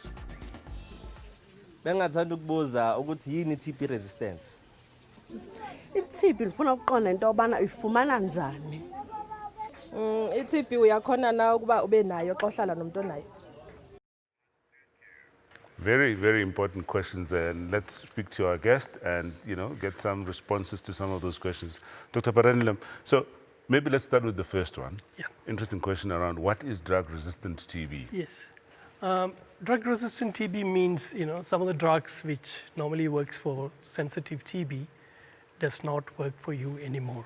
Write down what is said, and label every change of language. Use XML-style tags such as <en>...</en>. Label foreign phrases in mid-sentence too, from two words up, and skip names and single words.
<zu>Bengathanda ukubuza ukuthi yini TB resistance?</zu> <xh>I-TB ngifuna ukuqonda into obana ifumana njani. I-TB uyakhona na ukuba ube nayo xa uhlala nomuntu onayo.</xh> <en>Very, very important questions there. And let's speak to our guest and, get some responses to some of those questions. Dr. Paranilam, so maybe let's start with the first one. Yeah. Interesting question around what is drug-resistant TB? Yes. Drug-resistant TB means, some of the drugs which normally works for sensitive TB does not work for you anymore.</en>